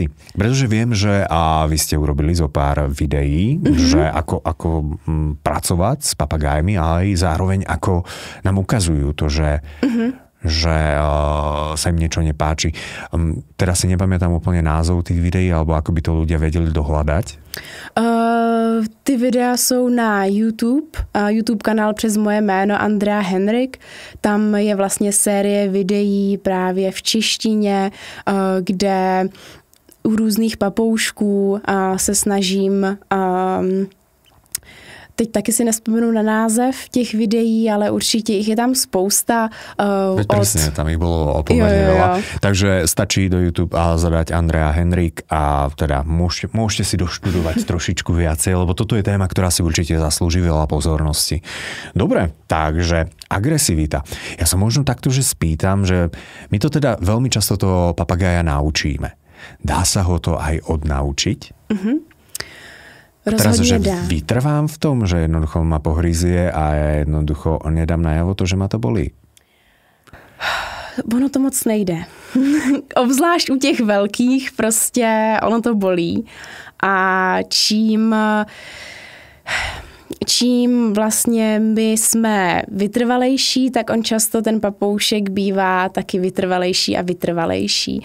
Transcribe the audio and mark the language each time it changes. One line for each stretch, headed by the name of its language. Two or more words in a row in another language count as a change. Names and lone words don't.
Slovak: Pretože viem, že vy ste urobili zo pár videí, že ako pracovať s papagájmi, ale aj zároveň ako nám ukazujú to, že sa im niečo nepáči. Teraz si nepamätám úplne názov tých videí, alebo ako by to ľudia vedeli dohľadať?
Czech: Ty videa jsou na YouTube kanál přes moje jméno Andrea Henrik. Tam je vlastně série videí právě v češtině, kde u různých papoušků se snažím teď taky si nespomenu na název těch videí, ale určitě jich je tam spousta.
Slovak: Presne, tam ich bolo pomerne veľa. Takže stačí do YouTube a zadať Andrea Henrik a teda môžete si doštudovať trošičku viacej, lebo toto je téma, ktorá si určite zaslúži veľa pozornosti. Dobre, takže agresivita. Ja sa možno takto, že spýtam, že my to teda veľmi často toho papagája naučíme. Dá sa ho to aj odnaučiť? Teraz, že vytrvám v tom, že jednoducho ma pohryzie a ja jednoducho nedám najavo to, že ma to bolí. Ono to moc nejde. Obzvlášť u těch velkých prostě ono to bolí. A čím vlastně my jsme vytrvalejší, tak on často ten papoušek bývá taky vytrvalejší a vytrvalejší.